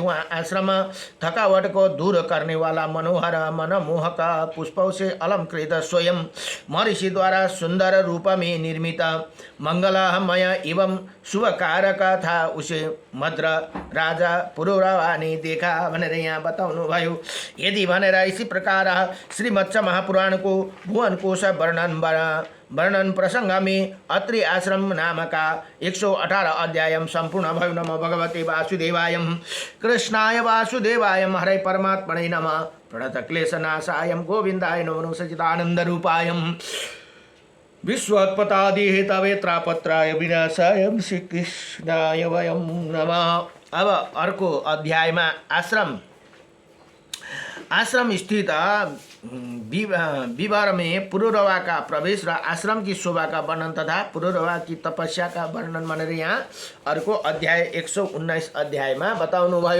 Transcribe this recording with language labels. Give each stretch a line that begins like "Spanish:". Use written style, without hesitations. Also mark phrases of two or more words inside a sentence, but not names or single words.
Hindi: वहाँ आश्रम थकावट को दूर करने वाला मनोहर मनमोहक पुष्पों से अलंकृत स्वयं महर्षि द्वारा सुंदर रूप में निर्मित मंगलमय एवं शुभकारक था। उसे मद्र राजा पुरुरवा ने देखा
Nepali: भनेर यहाँ बताउनु भयो। यदि भनेर
Hindi: इसी प्रकार श्रीमत्स महापुराण को भुवन कोश वर्णन प्रसंग में अत्रि आश्रम नाम का 118 अध्याय
Nepali: संपूर्ण भयो।
Sanskrit: नमो भगवते वासुदेवाय कृष्णाय वासुदेवाय हरे परमात्मने नमः। प्रणत क्लेशनाशाय गोविंदाय नमो सच्चिदानंद रूपाय विश्वोत्पत्तादिः तवेत्रापत्राय विनाशाय श्रीकृष्णाय वयं नमः।
Nepali: अब अर्को अध्यायमा
Hindi: आश्रम स्थित विवर में पुरुरवा का प्रवेश र आश्रम की शोभा का वर्णन तथा पुरुरवा की तपस्या का वर्णन
Nepali: भनेर यहाँ अर्को अध्याय 119 अध्यायमा बताउनु भयो।